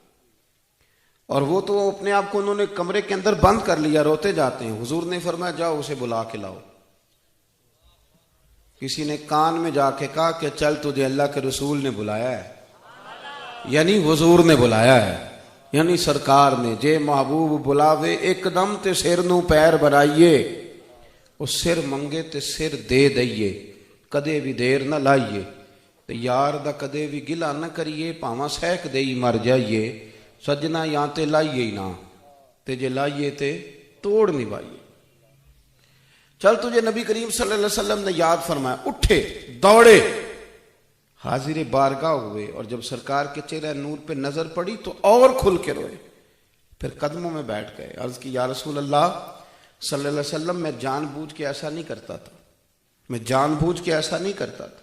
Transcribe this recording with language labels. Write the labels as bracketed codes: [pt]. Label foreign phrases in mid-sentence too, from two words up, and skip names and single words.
[ur] اور وہ تو اپنے آپ کو انہوں نے کمرے کے اندر بند کر لیا، روتے جاتے ہیں. حضور نے فرمایا جاؤ اسے بلا کے لاؤ. کسی نے کان میں جا کے کہا کہ چل تجھے اللہ کے رسول نے بلایا ہے، یعنی حضور نے بلایا ہے، یعنی سرکار نے. [pa] جے محبوب بلاوے ایک دم تے سر نو پیر بنائیے، اس سر منگے تے سر دے دئیے، کدے بھی دیر نہ لائیے. تے یار دا کدے بھی گلا نہ کریے، پاواں سہک دئی مر جائیے. سجنا یا تے لائیے ہی نہ، تے جے لائیے تے توڑ نبھائیے. [ur] چل تجھے نبی کریم [ar] صلی اللہ علیہ وسلم [ur] نے یاد فرمایا. اٹھے، دوڑے، حاضر بارگاہ ہوئے، اور جب سرکار کے چہرہ نور پہ نظر پڑی تو اور کھل کے روئے. پھر قدموں میں بیٹھ گئے. عرض کی [ar] یا رسول اللہ صلی اللہ علیہ وسلم، [ur] میں جان بوجھ کے ایسا نہیں کرتا تھا، میں جان بوجھ کے ایسا نہیں کرتا تھا.